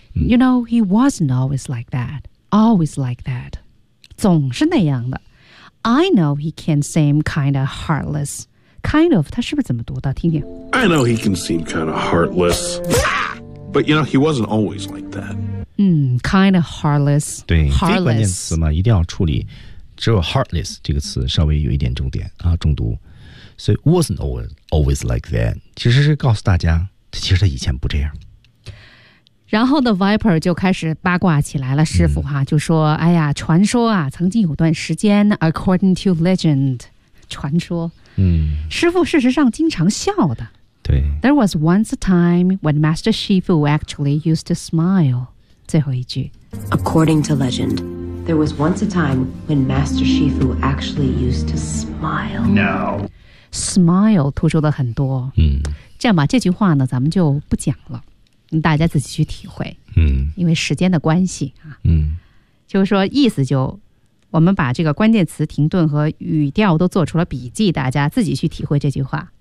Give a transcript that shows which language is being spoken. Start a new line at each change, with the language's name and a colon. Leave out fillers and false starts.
English: You know, he wasn't always like that. Always like that.
Chinese: 总是那样的。
English: I know he can seem kind of heartless.
Chinese: Kind of, 他是不是怎么读的？听听。
English: I know he can seem kind of heartless. But, you know, he wasn't always like that. Kind of heartless.
Chinese: 对，
English: heartless.
Chinese: 非关键词嘛，一定要处理。只有 heartless 这个词稍微有一点重点啊，重读。
English: 所以 wasn't always like that.
Chinese: 其实是告诉大家，其实他以前不这样。然后的 Viper 就开始八卦起来了，师傅哈，就说哎呀，传说啊，曾经有段时间
English: according to legend，
Chinese: 传说，师傅事实上经常笑的，对，
English: There was once a time when Master Shifu actually used to smile，
Chinese: 最后一句
English: according to legend， there was once a time when Master Shifu actually used to smile， no
Chinese: smile 突出了很多，嗯，这样吧，这句话呢咱们就不讲了，大家自己去体会，因为时间的关系，就是说意思就我们把这个关键词停顿和语调都做出了笔记，大家自己去体会这句话，